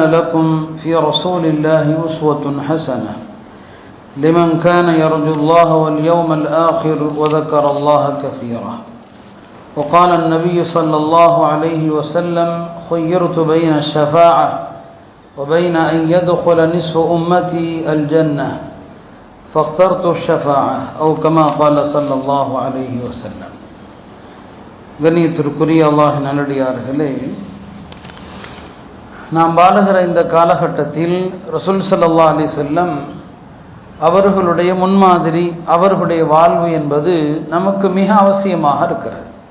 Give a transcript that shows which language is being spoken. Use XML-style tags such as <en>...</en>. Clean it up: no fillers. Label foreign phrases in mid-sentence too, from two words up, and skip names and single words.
<ar>لكم في رسول الله أسوة حسنة لمن كان يرجو الله واليوم الآخر وذكر الله كثيرا وقال النبي صلى الله عليه وسلم خيرت بين الشفاعة وبين أن يدخل نصف أمتي الجنة فاخترت الشفاعة أو كما قال صلى الله عليه وسلم.</ar> <ta>கண்ணியத்திற்குரிய அல்லாஹ்வின் நல்லடியார்களே, நாம் வாழுகிற இந்த காலகட்டத்தில் ரசூல்</ta> <ar>صلى الله عليه وسلم</ar> <ta>அவர்களுடைய முன்மாதிரி, அவர்களுடைய வாழ்வு என்பது நமக்கு மிக அவசியமாக இருக்கிறது.</ta>